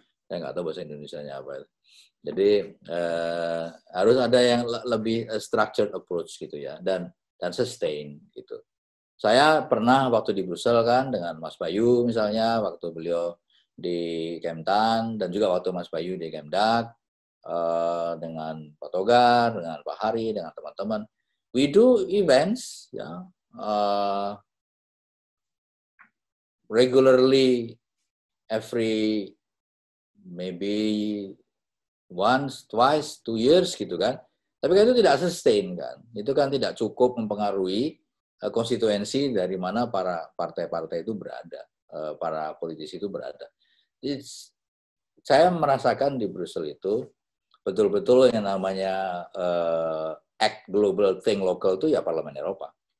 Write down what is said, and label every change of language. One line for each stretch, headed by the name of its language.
Indonesian: Saya nggak tahu bahasa Indonesianya apa. Jadi harus ada yang lebih
English: structured approach
Indonesian: gitu ya, dan sustain gitu. Saya pernah waktu di Brussel kan dengan Mas Bayu misalnya, waktu beliau di Kemtan, dan juga waktu Mas Bayu di Kemdak, dengan Pak Togar, dengan Pak Hari, dengan teman-teman.
English: We do events, ya, regularly, every maybe once, twice, 2 years
Indonesian: gitu kan. Tapi kan itu tidak sustain kan. Itu kan tidak cukup mempengaruhi konstituensi dari mana para partai-partai itu berada, para politisi itu berada. Jadi, saya merasakan di Brussel itu betul-betul yang namanya
English: act global, think local
Indonesian: itu ya Parlemen Eropa.